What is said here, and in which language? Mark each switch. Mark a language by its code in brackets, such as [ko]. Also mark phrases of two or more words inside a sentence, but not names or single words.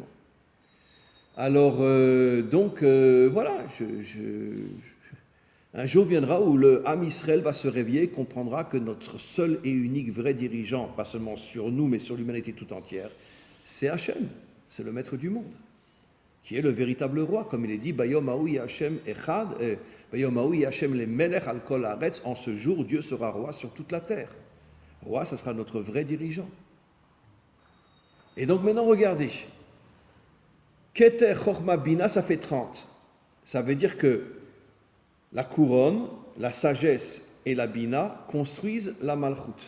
[fr] Alors, voilà, un jour viendra où le [he] עם ישראל [fr] va se réveiller et comprendra que notre seul et unique vrai dirigeant, pas seulement sur nous, mais sur l'humanité tout entière, c'est Hachem, c'est le maître du monde, qui est le véritable roi, comme il est dit, [he] ביום ההוא השם אחד, ביום ההוא השם למלך על כל הארץ, [fr] en ce jour, Dieu sera roi sur toute la terre. Roi, ça sera notre vrai dirigeant. Et donc maintenant, regardez. [he] כתר חכמה בינה, [fr] ça fait 30. Ça veut dire que la couronne, la sagesse et la Bina construisent la Malchut.